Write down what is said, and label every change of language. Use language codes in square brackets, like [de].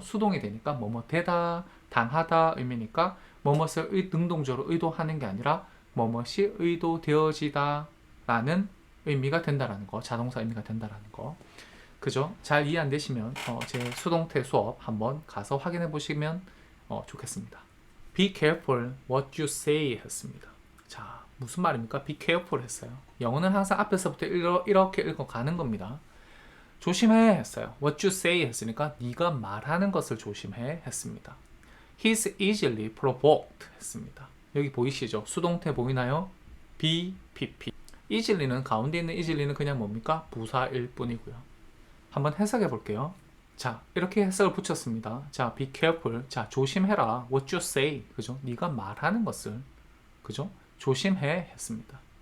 [ko] 수동이 되니까 뭐뭐 되다, 당하다 의미니까 뭐뭇을 능동적으로 의도하는 게 아니라 뭐뭇이 의도되어지다 라는 의미가 된다라는 거. 자동사 의미가 된다라는 거. 그죠? 잘 이해 안 되시면 제 수동태 수업 한번 가서 확인해 보시면 좋겠습니다. [en] Be careful what you say [ko] 했습니다. 자, 무슨 말입니까? [en] Be careful [ko] 했어요. 영어는 항상 앞에서부터 이렇게 읽어가는 겁니다. 조심해 했어요. [en] What you say [ko] 했으니까 네가 말하는 것을 조심해 했습니다. [en] He's easily provoked [ko] 했습니다. 여기 보이시죠? 수동태 보이나요? BPP. easily는 가운데 있는 easily는 그냥 뭡니까? 부사일 뿐이고요. 한번 해석해 볼게요. 자, 이렇게 해석을 붙였습니다. [en] 자, be careful. [ko] 자, 조심해라. [en] What you say. 그죠? [ko] 네가 말하는 것을. 그죠? 조심해 했습니다.